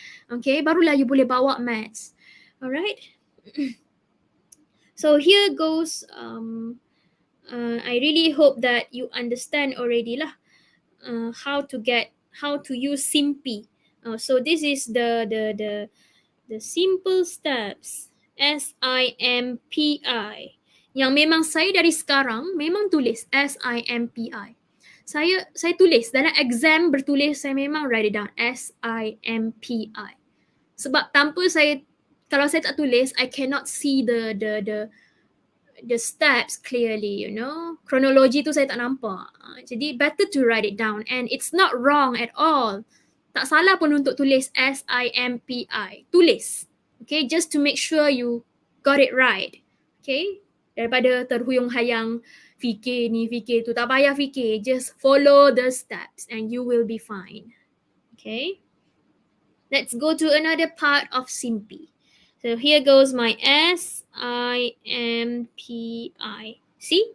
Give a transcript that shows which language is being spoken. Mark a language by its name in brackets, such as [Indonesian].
[English] Okay, [Malay] barulah you boleh bawa [English] maths. Alright. So here goes. I really hope that you understand already lah how to use SIMPI. So this is the simple steps. SIMPI. [Malay] Yang memang saya dari sekarang memang tulis SIMPI. Saya tulis dalam exam bertulis, saya memang [English] write it down [Malay] SIMPI. Sebab kalau saya tak tulis, [English] I cannot see the steps clearly, [Malay] Kronologi tu saya tak nampak. Jadi [English] better to write it down, and it's not wrong at all. [Malay] Tak salah pun untuk tulis SIMPI. Tulis. [English] Okay, just to make sure you got it right. Okay? [Malay] Daripada terhuyung-hayang fikir ni, fikir tu. Tak payah fikir. [English] Just follow the steps and you will be fine. Okay. Let's go to another part of SIMPI. So here goes my SIMPI. See?